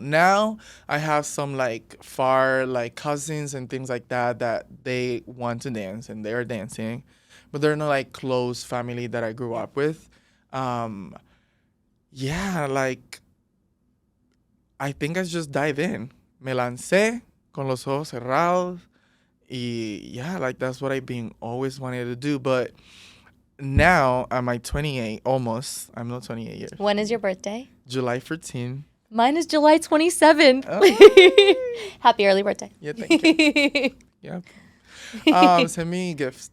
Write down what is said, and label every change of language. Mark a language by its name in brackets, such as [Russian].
[English] Now, I have some like far like cousins and things like that they want to dance and they're dancing, but they're not like close family that I grew up with. Yeah, like I think I just dive in. [Spanish] Me lancé con los ojos cerrados. [English] Y yeah, like that's what I've been always wanting to do. But now I'm like 28, almost. I'm not 28 years. When is your birthday? July 14. Mine is July 27th. Oh. Happy early birthday. Yeah, thank you. Yeah. Send me gifts.